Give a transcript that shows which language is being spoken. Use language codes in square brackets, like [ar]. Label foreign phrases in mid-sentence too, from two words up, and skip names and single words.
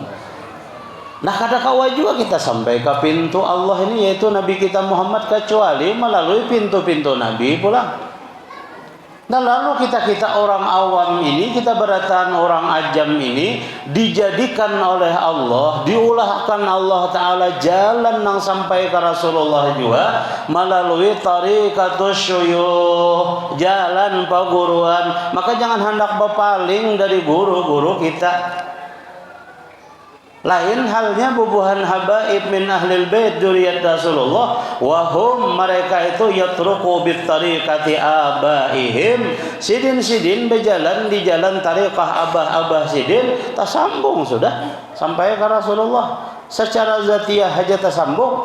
[id] Nah, kadang-kala juga kita sampai ke pintu Allah ini, yaitu Nabi kita Muhammad, kecuali melalui pintu-pintu Nabi pula. Nah, lalu kita orang awam ini, kita beratan orang ajam ini dijadikan oleh Allah, diulahkan Allah Ta'ala jalan yang sampai ke Rasulullah juga melalui [ar] طريقة الشيوخ, [id] jalan paguruan. Maka jangan hendak berpaling dari guru-guru kita. Lain halnya bubuhan [ar] حبايب من أهل البيت ذرية رسول الله, [id] wahum mereka itu [ar] يترك بطريقة آبائهم, [id] sidin-sidin berjalan di jalan tariqah abah-abah sidin, tersambung sudah sampai ke Rasulullah secara zatiah aja tersambung.